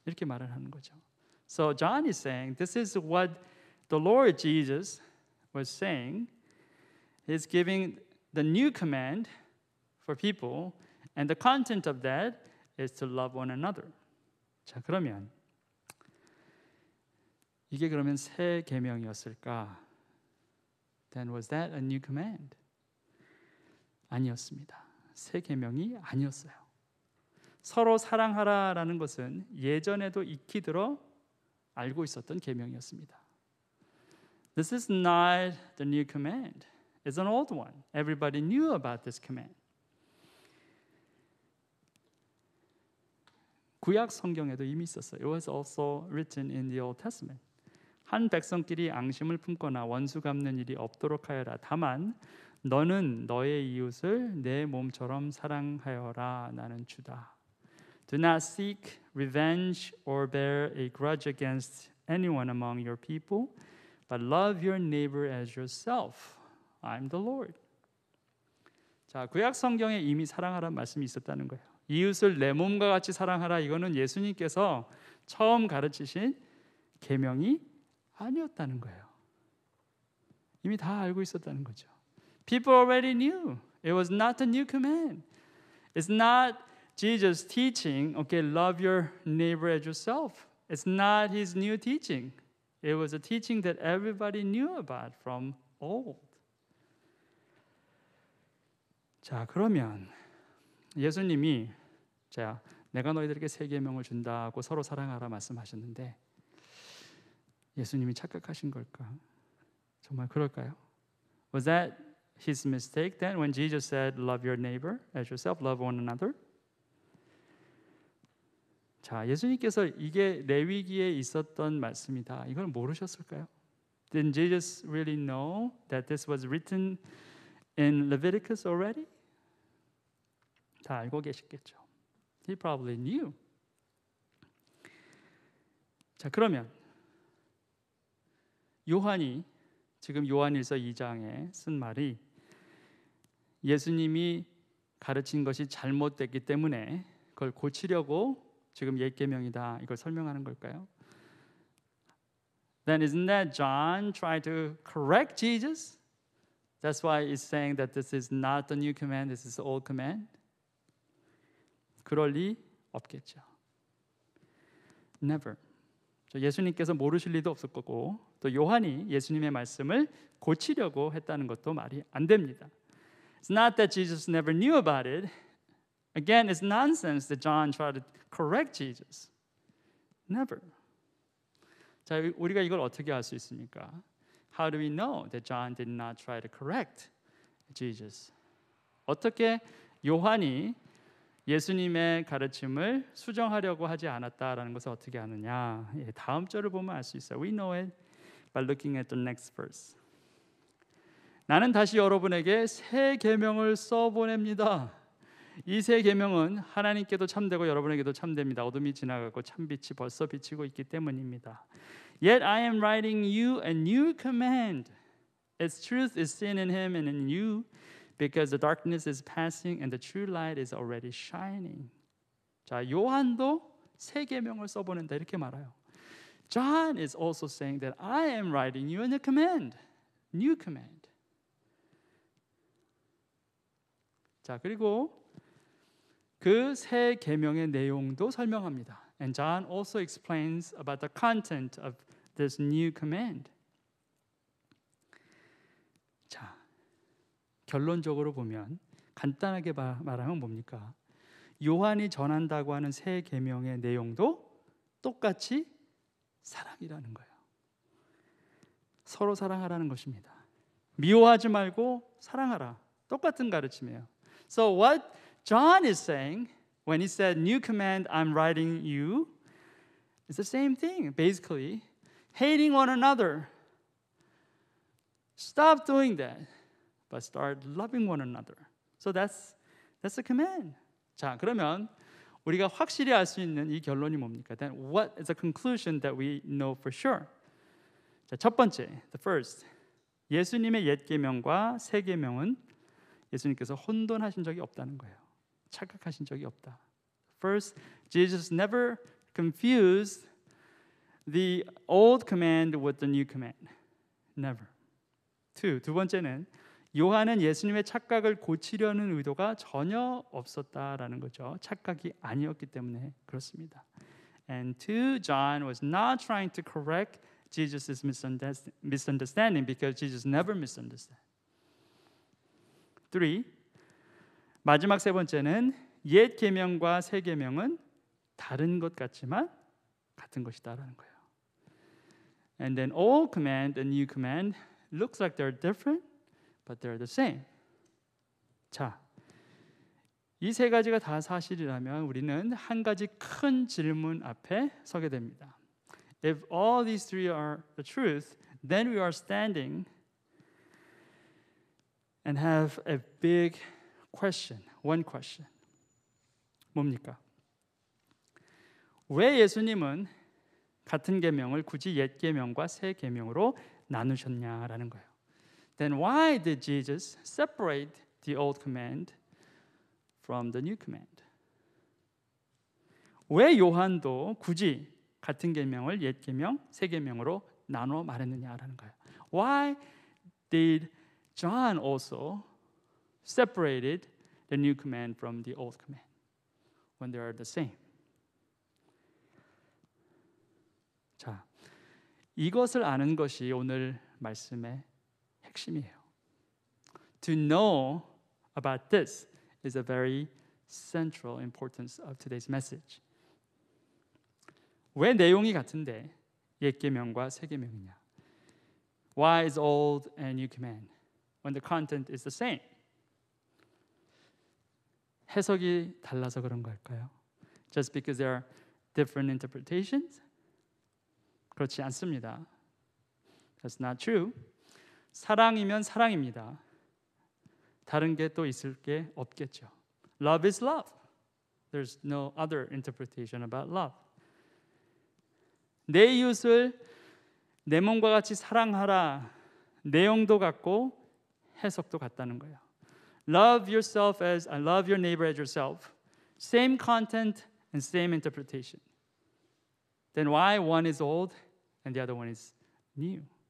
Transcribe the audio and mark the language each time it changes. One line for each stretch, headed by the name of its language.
Korean: 이렇게 말을 하는 거죠.
English: So John is saying this is what the Lord Jesus was saying. He's giving the new command for people and the content of that is to love one another.
Korean: 자, 그러면 이게 그러면 새 계명이었을까?
English: Then was that a new command?
Korean: 아니었습니다. 새 계명이 아니었어요. 서로 사랑하라라는 것은 예전에도 익히 들어 알고 있었던 계명이었습니다.
English: This is not the new command. It's an old one. Everybody knew about this command.
Korean: 구약 성경에도 이미 있었어요.
English: It was also written in the Old Testament.
Korean: 한 백성끼리 앙심을 품거나 원수 갚는 일이 없도록 하여라. 다만 너는 너의 이웃을 내 몸처럼 사랑하여라. 나는 주다.
English: Do not seek revenge or bear a grudge against anyone among your people, but love your neighbor as yourself. I'm the Lord.
Korean: 자, 구약 성경에 이미 사랑하라는 말씀이 있었다는 거예요. 이웃을 내 몸과 같이 사랑하라. 이거는 예수님께서 처음 가르치신 계명이 아니었다는 거예요. 이미 다 알고 있었다는 거죠.
English: People already knew. It was not the new command. It's not Jesus teaching, okay, love your neighbor as yourself. It's not his new teaching. It was a teaching that everybody knew about from old.
Korean: 자, 그러면 예수님이 자, 내가 너희들에게 새 계명을 준다고 서로 사랑하라 말씀하셨는데 예수님이 착각하신 걸까? 정말 그럴까요?
English: Was that his mistake then when Jesus said love your neighbor as yourself, love one another?
Korean: 자, 예수님께서 이게 레위기에 있었던 말씀이다. 이걸 모르셨을까요?
English: Did Jesus really know that this was written in Leviticus already?
Korean: 다 알고 계시겠죠.
English: He probably knew.
Korean: 자, 그러면 요한이 지금 요한일서 2장에 쓴 말이 예수님이 가르친 것이 잘못됐기 때문에 그걸 고치려고 지금 옛 계명이다 이걸 설명하는 걸까요?
English: Then isn't that John trying to correct Jesus? That's why he's saying that this is not the new command, this is the old command.
Korean: 그럴 리 없겠죠.
English: Never.
Korean: 예수님께서 모르실 리도 없을 거고 또 요한이 예수님의 말씀을 고치려고 했다는 것도 말이 안 됩니다.
English: It's not that Jesus never knew about it. Again, it's nonsense that John tried to correct Jesus. Never.
Korean: 자, 우리가 이걸 어떻게 알 수 있습니까?
English: How do we know that John did not try to correct Jesus?
Korean: 어떻게 요한이 예수님의 가르침을 수정하려고 하지 않았다라는 것을 어떻게 아느냐? 다음 절을 보면 알 수 있어요.
English: We know it by looking at the next verse.
Korean: 나는 다시 여러분에게 새 계명을 써보냅니다. 이 새 계명은 하나님께도 참되고 여러분에게도 참됩니다. 어둠이 지나가고 참빛이 벌써 비치고 있기 때문입니다.
English: Yet I am writing you a new command. Its truth is seen in him and in you. Because the darkness is passing and the true light is already shining.
Korean: 자, 요한도 새 계명을 써보낸다 이렇게 말해요.
English: John is also saying that I am writing you a new command. New command.
Korean: 자, 그리고 그 새 계명의 내용도 설명합니다.
English: And John also explains about the content of this new command.
Korean: 자, 결론적으로 보면 간단하게 말하면 뭡니까? 요한이 전한다고 하는 새 계명의 내용도 똑같이 사랑이라는 거예요. 서로 사랑하라는 것입니다. 미워하지 말고 사랑하라. 똑같은 가르침이에요.
English: So what John is saying when he said new command I'm writing you is the same thing. Basically, hating one another. Stop doing that, but start loving one another. So that's the command.
Korean: 자, 그러면 우리가 확실히 알 수 있는 이 결론이 뭡니까?
English: Then what is the conclusion that we know for sure?
Korean: 자, 첫 번째,
English: the first.
Korean: 예수님의 옛 계명과 새 계명은 예수님께서 혼돈하신 적이 없다는 거예요. 착각하신 적이 없다.
English: First, Jesus never confused the old command with the new command. Never.
Korean: 두 번째는 요한은 예수님의 착각을 고치려는 의도가 전혀 없었다라는 거죠. 착각이 아니었기 때문에 그렇습니다.
English: And two, John was not trying to correct Jesus' misunderstanding because Jesus never misunderstood. Three,
Korean: 마지막 세 번째는 옛 계명과 새 계명은 다른 것 같지만 같은 것이다라는 거예요.
English: And then old command and new command looks like they're different, but they're the same.
Korean: 자, 이 세 가지가 다 사실이라면 우리는 한 가지 큰 질문 앞에 서게 됩니다.
English: If all these three are the truth, then we are standing and have a big question, one question.
Korean: 뭡니까? 왜 예수님은 같은 계명을 굳이 옛 계명과 새 계명으로 나누셨냐라는 거예요.
English: Then why did Jesus separate the old command from the new command?
Korean: 왜 요한도 굳이 같은 계명을 옛 계명, 새 계명으로 나눠 말했느냐라는 거예요.
English: Why did John also separated the new command from the old command when they are the same?
Korean: 자, 이것을 아는 것이 오늘 말씀의 핵심이에요.
English: To know about this is a very central importance of today's message.
Korean: 왜 내용이 같은데 옛 계명과 새 계명이냐?
English: Why is old and new command when the content is the same?
Korean: 해석이 달라서 그런 걸까요?
English: Just because there are different interpretations?
Korean: 그렇지 않습니다.
English: That's not true.
Korean: 사랑이면 사랑입니다. 다른 게 또 있을 게 없겠죠.
English: Love is love. There's no other interpretation about love.
Korean: 내 이웃을 내 몸과 같이 사랑하라. 내용도 같고 해석도 같다는 거예요.
English: Love yourself as I love your neighbor as yourself. Same content and same interpretation. Then why one is old and the other one is new?